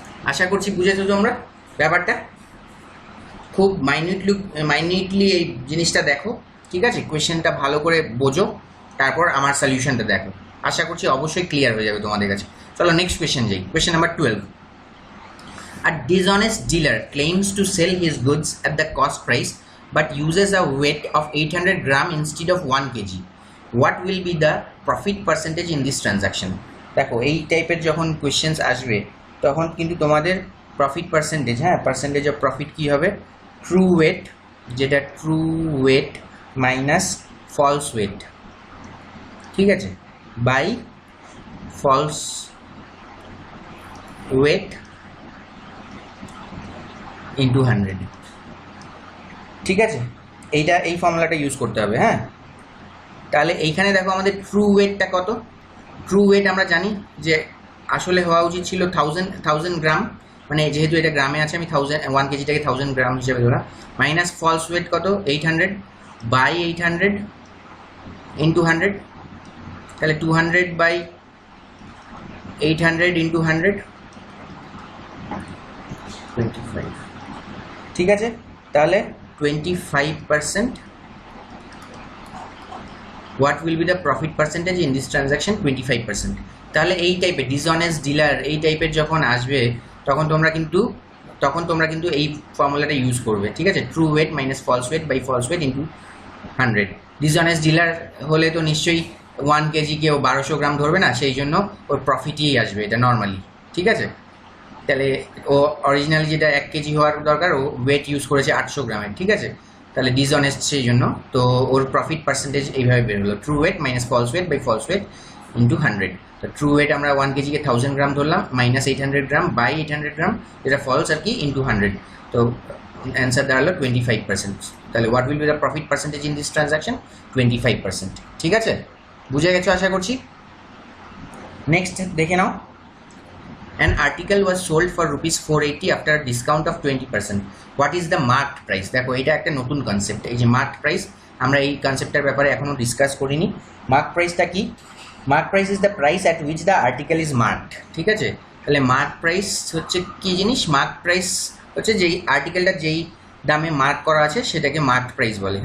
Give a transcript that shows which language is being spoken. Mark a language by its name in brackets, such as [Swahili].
[Bangla] আশা করছি বুঝেছো তোমরা ব্যাপারটা। খুব মাইনিউটলি এই জিনিসটা দেখো, ঠিক আছে, কোয়েশ্চেনটা ভালো করে বোঝো, তারপর আমার সলিউশনটা দেখো। আশা করছি অবশ্যই ক্লিয়ার হয়ে যাবে তোমাদের কাছে। চলো নেক্সট কোয়েশ্চেন যাই। Question number 12. [English] A dishonest dealer claims to sell his goods at the cost price but uses a weight of 800 gram instead of 1 kg. What will be the profit percentage in this transaction? [Bangla] দেখো এই টাইপের যখন questions আসবে তখন কিন্তু তোমাদের profit percentage, হ্যাঁ, percentage of profit কী হবে, ট্রু ওয়েট, যেটা true wait minus false wait, ঠিক আছে, বাই ফলস ওয়েট ইন্টু 100। ঠিক আছে, এই ফর্মুলাটা ইউজ করতে হবে। হ্যাঁ, তাহলে এইখানে দেখো আমাদের ট্রু ওয়েটটা কত। ট্রু ওয়েট আমরা জানি যে আসলে হওয়া উচিত ছিল 1000 গ্রাম, মানে যেহেতু এটা গ্রামে আছে আমি 1 কেজিটাকে 1000 গ্রাম হিসেবে ধরা, মাইনাস ফলস ওয়েট কত 800 বাই 800 ইন্টু 100। তাহলে 200 বাই 800 ইন্টু 100, 25। ঠিক আছে, তাহলে 25%. [English] What will be the profit percentage in this transaction? 25%. [Bangla] তাহলে এই টাইপের ডিসঅনেস্ট ডিলার এই টাইপের যখন আসবে তখন তোমরা কিন্তু এই ফর্মুলাটা ইউজ করবে। ঠিক আছে, true wait minus false wait by false wait into 100। Dishonest dealer হলে তো নিশ্চয়ই 1 কেজি কেউ 1200 গ্রাম ধরবে না, সেই জন্য ওর প্রফিটই আসবে এটা নর্মালি। ঠিক আছে, তাহলে ও অরিজিনালি যেটা 1 কেজি হওয়ার দরকার ও ওয়েট ইউজ করেছে 800 গ্রামের। ঠিক আছে, তাহলে ডিসঅনেস্ট সেই জন্য, তো ওর প্রফিট পার্সেন্টেজ এইভাবে বের হলো, true wait minus false wait by false wait into 100। তো ট্রু ওয়েট আমরা 1 কেজিকে 1000 গ্রাম ধরলাম, মাইনাস 800 গ্রাম বাই 800 গ্রাম, যেটা ফলস আর কি, ইন্টু 100। তো অ্যান্সার দাঁড়ালো 25%। তাহলে [English] What will be the profit percentage in this transaction? [Bangla] 25%। ঠিক আছে, বুঝে গেছো আশা করছি। নেক্সট দেখে নাও, [English] an article was sold for rupees 480 after a discount of 20%. what is the marked price? [Bangla] দেখো এটা একটা নতুন কনসেপ্ট, এই যে মার্কড প্রাইস, আমরা এই কনসেপ্টের ব্যাপারে এখনো ডিসকাস করিনি। মার্কড প্রাইসটা কি? [English] Marked price is the price at which the article is marked. [Bangla] ঠিক আছে, তাহলে মার্কড প্রাইস হচ্ছে কি জিনিস? মার্কড প্রাইস হচ্ছে যেই আর্টিকেলটা যেই দামে মার্ক করা আছে সেটাকে মার্কড প্রাইস বলে।